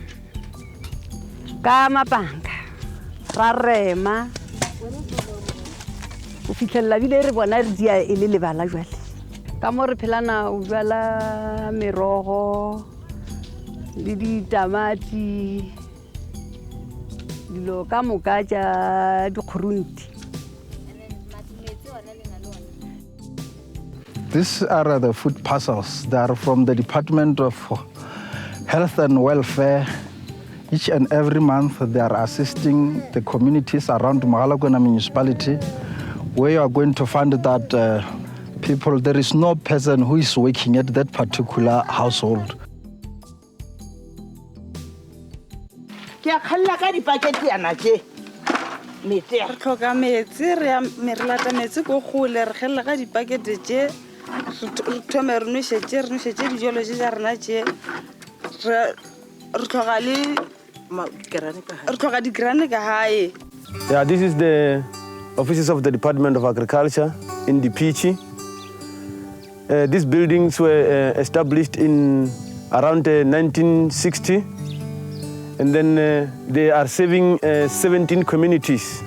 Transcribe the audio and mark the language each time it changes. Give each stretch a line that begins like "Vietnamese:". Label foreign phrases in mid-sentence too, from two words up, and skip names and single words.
Northern Sotho: ka mapanga ra rema o fitlhella bile re bona re dia e le lebala jwale ka mo re phelana o bala merogo le ditamati dilo ka moka tša dikgurunti.
English: These are the food parcels. They are from the Department of Health and Welfare. Each and every month they are assisting the communities around Magalagona municipality, where you are going to find that people, there is no person who is working at that particular household.
Northern Sotho: Re tlhoka metsi re lata metsi ko gole re gelela ka dipakete tše re thome re nošetše dijalo tše tša rena tše re tlhoka digrane ka gae.
English: Yeah, this is the offices of the Department of Agriculture in Dipitchi. These buildings were established in around 1960. And then they are serving 17 communities.